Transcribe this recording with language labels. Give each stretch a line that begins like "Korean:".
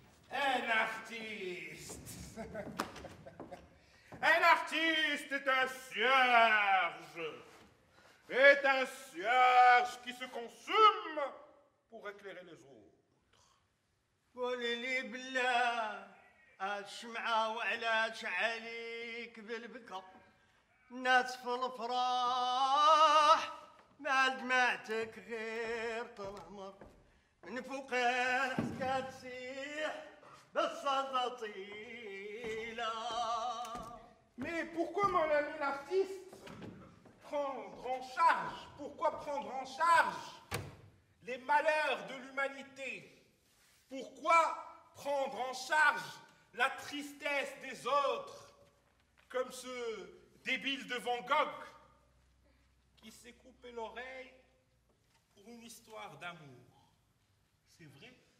French: Un artiste. Un artiste est un cierge qui se consume pour éclairer les autres.
Arabic: قولي لي بالله الشمعة وعلاش عليك بالبكا الناس في الافراح مع دمعتك غير تنهمر من فوقين حسكا تسيح بالسطيلة.
French: Mais pourquoi, mon ami l'artiste, prendre en charge, pourquoi prendre en charge les malheurs de l'humanité? Pourquoi prendre en charge la tristesse des autres, comme ce débile de Van Gogh qui s'est coupé l'oreille pour une histoire d'amour? C'est vrai.